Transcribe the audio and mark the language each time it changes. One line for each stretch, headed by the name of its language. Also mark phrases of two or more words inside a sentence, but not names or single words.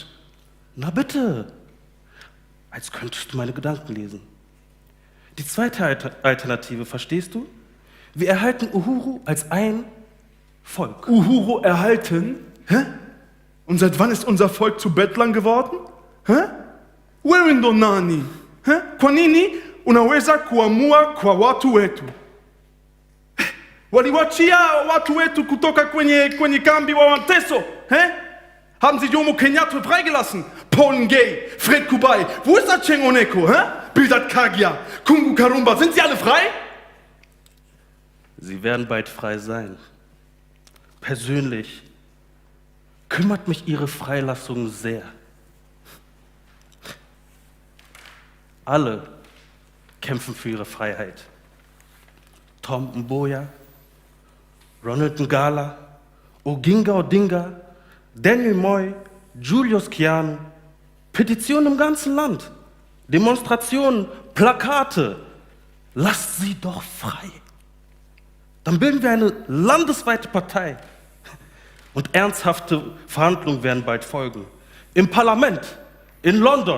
German: Na bitte. Als könntest du meine Gedanken lesen. Die zweite Alternative, verstehst du? Wir erhalten Uhuru als ein Volk. Uhuru erhalten? Hä? Und seit wann ist unser Volk zu Bettlern geworden? Hä?
Swahili: Wewe ndo nani? Hä? Kwa nini unaweza kuamua kwa watu wetu? Waliwachia watu wetu kutoka kwenye kambi wa mateso.
German: Hä? Haben sie Jomo Kenyatta freigelassen? Paul Ngũgĩ, Fred Kubai, wo ist Aceng Oneko? Hä? Bildat Kagia, Kungu Karumba, sind sie alle frei? Sie werden bald frei sein. Persönlich kümmert mich ihre Freilassung sehr. Alle kämpfen für ihre Freiheit. Tom Mboya, Ronald Ngala, Oginga Odinga, Daniel Moi, Julius Kianu. Petitionen im ganzen Land, Demonstrationen, Plakate. Lasst sie doch frei. Dann bilden wir eine landesweite Partei. Und ernsthafte Verhandlungen werden bald folgen. Im Parlament, in London.